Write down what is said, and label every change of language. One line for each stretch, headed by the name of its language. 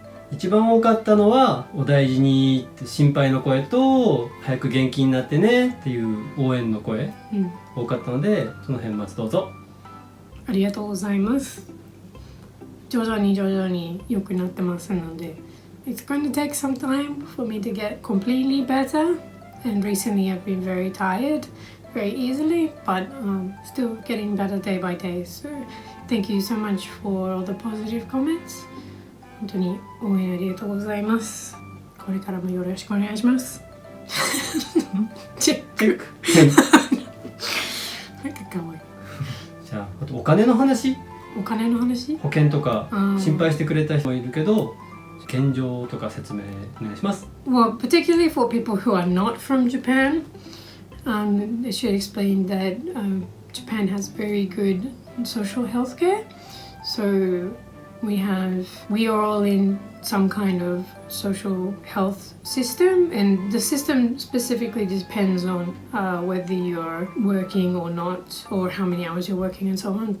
Japanese: 一番多かったのはお大事にって心配の声と早く元気になってねっていう応援の声、多かったのでその辺まずどうぞ。ありがとうございます。徐々に良くなってますので
English: It's going to take some time for me to get completely better, and recently I've been very tired very easily, but still getting better day by day. So thank you so much for all the positive comments.
Japanese: 本当に応援ありがとうございます。これからもよろしくお願いします。チェック。なんかかわいい。じゃあ、あとお金の話？お金の話？保険とか心配してくれた人もいるけど、現状とか説明お願いします。
English: Well, particularly for people who are not from Japan, they should explain that Japan has very good social health care. So we are all in some kind of social health system, and the system specifically depends on whether you're working or not, or how many hours you're working and so on.